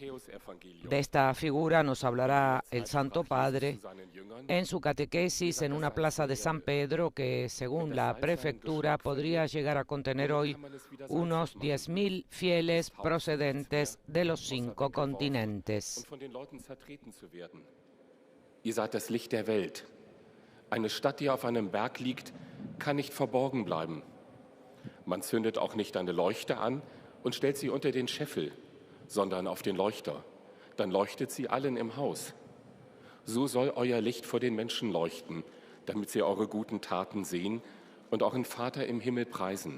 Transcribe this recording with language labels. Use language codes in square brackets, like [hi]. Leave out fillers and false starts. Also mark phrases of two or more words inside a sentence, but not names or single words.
[es] De esta figura nos hablará el Santo Padre en su catequesis en una plaza de San Pedro que, según la prefectura, podría llegar a contener hoy unos 10.000 fieles procedentes de los 5 continentes. [de] Ihr seid das Licht der Welt. Eine Stadt, die auf einem Berg liegt, kann nicht verborgen bleiben. Man zündet auch nicht eine Leuchte an und stellt sie unter den Scheffel, sondern auf den Leuchter. Dann leuchtet sie allen im Haus. So soll euer Licht vor den Menschen leuchten, damit sie eure guten Taten sehen und euren Vater im Himmel preisen.